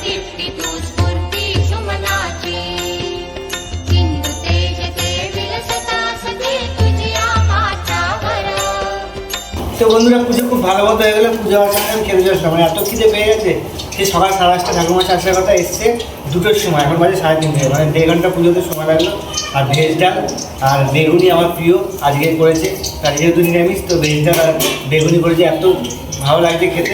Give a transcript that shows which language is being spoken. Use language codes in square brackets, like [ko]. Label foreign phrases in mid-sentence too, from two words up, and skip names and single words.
[mr] दीप्ती तू स्फूर्ती सुमनाची सिंधू तेज ते विलसता सखे तुझिया माथ्यावर [bn] তো বন্ধুরা পুজো খুব ভালো মতো হয়ে গেলো। পুজো আসার আমি খেতে যাওয়ার সময় এত খিদে পেয়ে গেছে, সে সকাল 8:30 ঠাকুমার আসার কথা, এসছে 2টোর সময়, এখন বাজে 3:30, মানে 1.5 ঘন্টা পুজোতে সময় লাগলো। আর ভেজ ডাল আর বেগুনি আমার প্রিয়, আজকে করেছে, তার যেহেতু নিরামিষ তো ভেজ ডাল আর বেগুনি করেছে, এত ভালো লাগছে খেতে।